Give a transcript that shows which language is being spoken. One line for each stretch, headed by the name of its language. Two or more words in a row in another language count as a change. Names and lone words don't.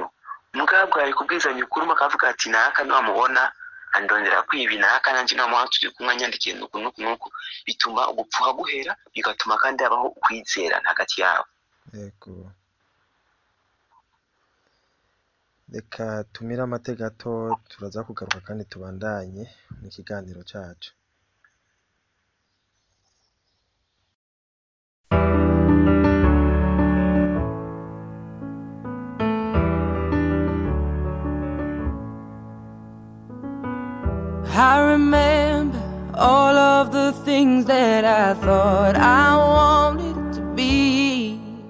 Rundi: Mugabo ari kubwizanya ukuri, akavuga ati naka niwamubona andondera kwibi, naka nanje namuha turi kumwe anyandikiye nuku, bituma ugupfuha guhera, bigatuma kandi habaho kwizerana hagati yabo. Yego. Reka tumira amate gato, turaza kugaruka kandi tubandanye mu kiganiro cacu.
English: I remember all of the things that I thought I wanted to be.